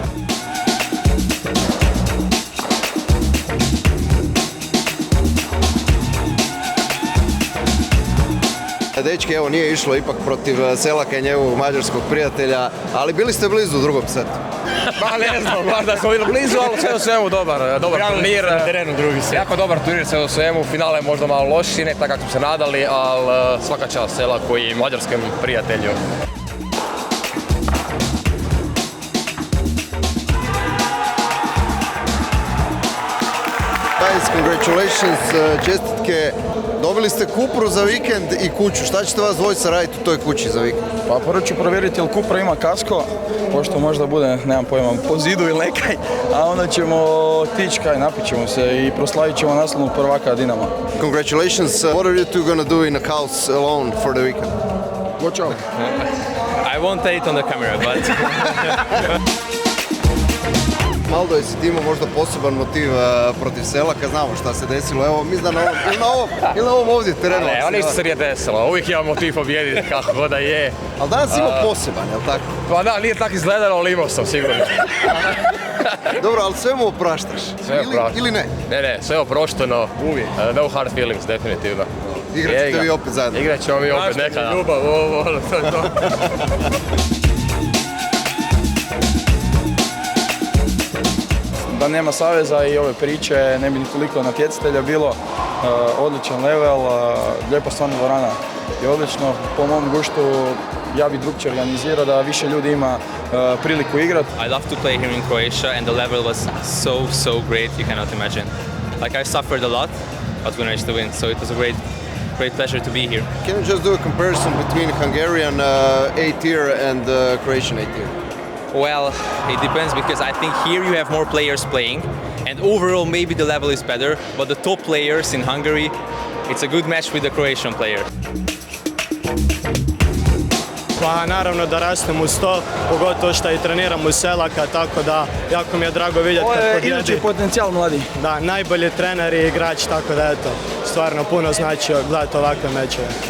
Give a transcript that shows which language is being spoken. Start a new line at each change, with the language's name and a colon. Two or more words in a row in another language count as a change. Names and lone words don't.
Croatian: Dečki, evo nije išlo ipak protiv Selaka i njegovog mađarskog prijatelja, ali bili ste blizu u drugom setu. Pa ne znam, možda smo bili blizu, ali sve u svemu dobar turnir. Jako dobar turnir, sve u svemu. Finale je možda malo loši, ne tako kako smo se nadali, ali svaka čast Selaku i mađarskom prijatelju.
English: Guys, congratulations,
Croatian: čestitke. Dobili ste Kupru za vikend i kuću. Šta ćete vas dvojica raditi u toj kući za vikend? Pa prvo ću provjeriti jel Kupra ima kasko, pošto možda bude, nemam pojma, po zidu ili nekaj, a onda ćemo otići napit ćemo se i proslavit ćemo naslovnog prvaka Dinama.
English: Congratulations. What are you two gonna do in a house alone for the weekend? Watch out. I won't say it on the camera, but...
Croatian: Maldo, jesi ti imao možda poseban motiv protiv Selaka, znamo šta se desilo, evo mislim da na ovom ovdje terenu. Ne, ništa se nije desilo, uvijek imam motiv pobijediti kako god da je. Ali danas ima poseban, jel tako? Pa da, nije tako izgledalo, ali imao sam sigurno. Dobro, ali sve mu opraštaš? Ili ne? Ne, sve oprošteno, uvijek.
English: No hard feelings,
Croatian: definitivno. Igrat ćete vi opet zajedno? Igrat ćemo mi opet nekada. Ljubav, to je to. Da nema saveza i ove priče, ne bi ni toliko natjecatelja bilo. Odličan level, lijepa stvarno dvorana je odlično. Po mom guštu ja bi drugčije organizirao da više ljudi ima priliku igrati.
English: I love to play here in Croatia and the level was so great, you cannot imagine. Like I suffered a lot, but we managed to win, so it was a great pleasure to be here. Can you just do a comparison between Hungarian A-tier and Croatian A-tier? Well, it depends because I think here you have more players playing and overall maybe the level is better, but the top players in Hungary, it's a good match with the Croatian player.
Croatian: Pa naravno da rastem uz to, pogotovo što i treniram uz Selaka, tako da jako mi je drago vidjeti kad pobjedi. Idući potencijal mladi. Da, najbolji trener i igrač, tako da eto, stvarno puno znači gledati ovakve mečeve.